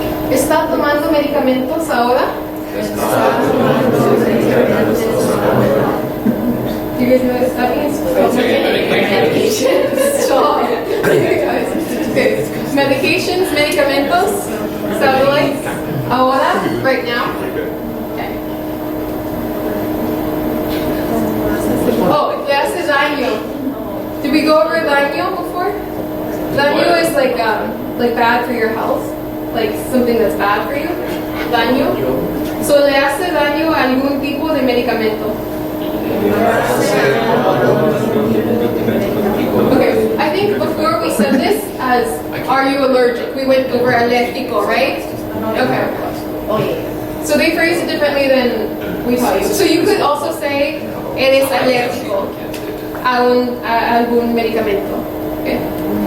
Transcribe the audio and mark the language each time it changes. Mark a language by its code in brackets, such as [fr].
[es] ¿Está tomando medicamentos ahora? [en] Do you guys know what that means? Medications. Stop. Okay. Medications, medicamentos. Sound like ahora, right now. Okay. Oh, if [es] le hace daño. [en] Did we go over daño before? Daño is like bad for your health, like something that's bad for you. Daño. [es] So le hace daño a algún tipo de medicamento. [en] Okay, I think before we said this as, are you allergic? We went over alérgico, right? Okay. So they phrase it differently than we taught you. So you could also say, [es] eres alérgico a algún medicamento. [en] Okay?